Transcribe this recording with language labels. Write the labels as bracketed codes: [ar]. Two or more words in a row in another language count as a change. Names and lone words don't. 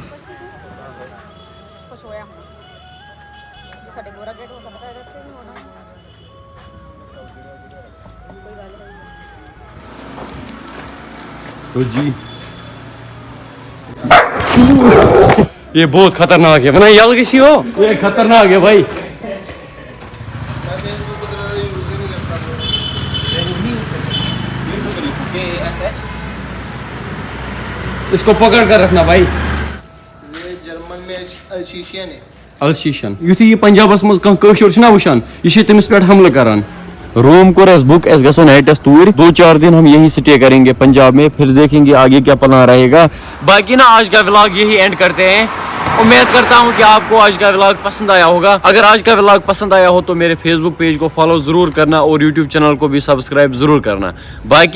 [hi] तो जी ये बहुत खतरनाक है, [ks] बना यल किसी हो, [hi] ये खतरनाक है भाई। इसको पकड़ कर रखना भाई। ये जर्मन में अल्शीशियन है। [ks] अल्शीशन युथी ये पंजाबस मज कह कशुर छना वुशान, ये तमिस पे हमला करान। [hi] रूम को बुक [ks] एस गो नाइटस तूर, [hi] 2-4 दिन हम यही स्टे करेंगे पंजाब में, फिर देखेंगे आगे क्या प्लान रहेगा। बाकी ना आज का व्लॉग यही एंड करते हैं। उम्मीद करता हूँ कि आपको आज का व्लॉग पसंद आया होगा। अगर आज का व्लॉग पसंद आया हो तो मेरे फेसबुक पेज को फॉलो जरूर करना और यूट्यूब चैनल को भी सब्सक्राइब जरूर करना।